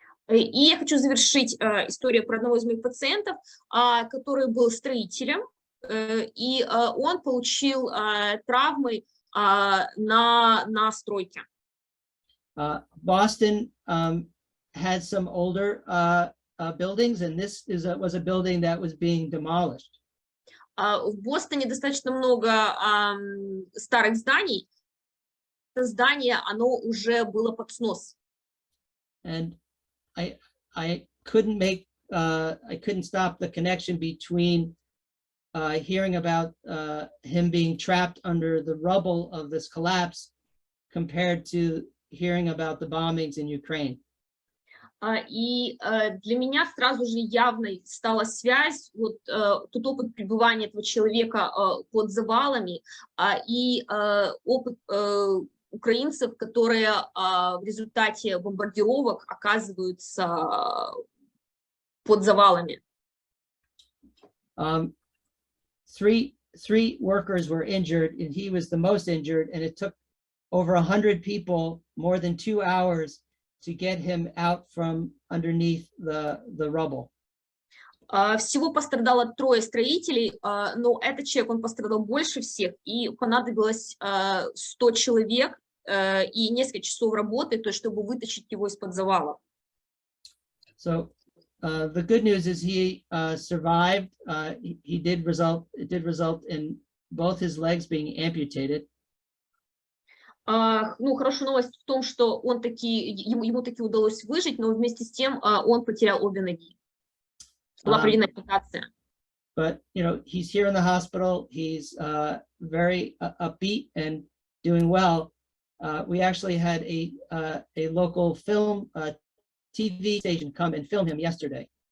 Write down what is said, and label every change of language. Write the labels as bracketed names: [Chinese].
[Russian] И я хочу завершить историю про одного из моих пациентов, который был строителем, и он получил травмы на стройке. [English] Boston had some older buildings, and this was a building that was being demolished. [Russian] В Бостоне достаточно много старых зданий. Это здание, оно уже было под снос. [English] And I couldn't stop the connection between hearing about him being trapped under the rubble of this collapse compared to hearing about the bombings in Ukraine. [Russian] И для меня сразу же явной стала связь, вот тот опыт пребывания этого человека под завалами и опыт украинцев, которые в результате бомбардировок оказываются под завалами. [English] Three workers were injured, and he was the most injured, and it took over 100 people more than 2 hours to get him out from underneath the rubble. [Russian] Всего пострадало 3 строителей, но этот человек, он пострадал больше всех, и понадобилось 100 человек и несколько часов работы, то есть, чтобы вытащить его из-под завала. [English] So the good news is he survived. It did result in both his legs being amputated. [Russian] Ну, хорошая новость в том, что ему таки удалось выжить, но вместе с тем он потерял обе ноги. Была проведена ампутация. [English] But, you know, he's here in the hospital. He's very upbeat and doing well. We actually had a local film TV station come and film him yesterday.